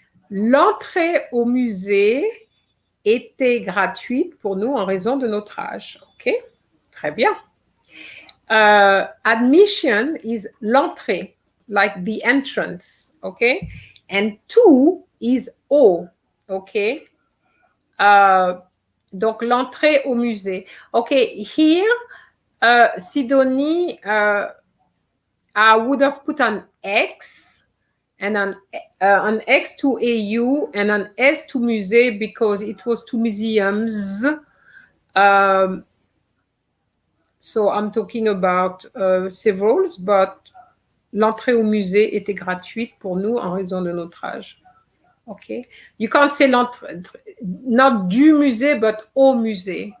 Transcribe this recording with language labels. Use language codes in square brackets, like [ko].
[fr] L'entrée au musée était gratuite pour nous en raison de notre âge. [en] OK, [fr] très bien. [en] Admission is l'entrée, like the entrance. OK, and to is O. [fr] OK, donc l'entrée au musée. [en] OK, here, Sidonie, I would have put an X and an X to AU and an S to musée because it was to museums. So I'm talking about severals, but [fr] l'entrée au musée était gratuite pour nous en raison de notre âge. [en] Okay, you can't say l'entrée, not [fr] du musée, [en] but [fr] au musée.